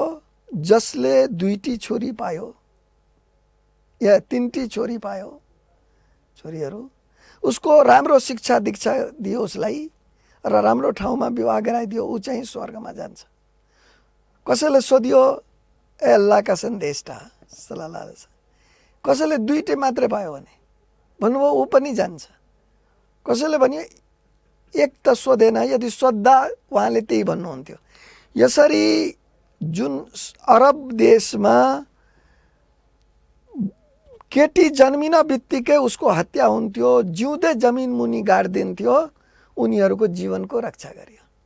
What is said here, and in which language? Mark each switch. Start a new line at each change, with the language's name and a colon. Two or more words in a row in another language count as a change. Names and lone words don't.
Nepali: जसले 2टी छोरी पायो या 3टी छोरी पायो, छोरीहरू, उसको राम्रो शिक्षा दीक्षा दियो उसलाई र राम्रो ठाउँमा विवाह गराइदियो, ऊ चाहिँ स्वर्गमा जान्छ। कसैले सोध्यो, ए अल्लाहका सन्देशटा
Arabic: صلى الله عليه وسلم,
Nepali: कसैले 2टी मात्रै पायो भने? भन्नुभयो ऊ पनि जान्छ। कसैले भन्यो एक त सोधेन, यदि सोद्धा उहाँले त्यही भन्नुहुन्थ्यो। यसरी जुन अरब देशमा केटी जन्मिन बित्तिकै उसको हत्या हुन्थ्यो, जिउँदै जमिन मुनि गाडिदिन्थ्यो, उनीहरूको जीवनको रक्षा गर्यो।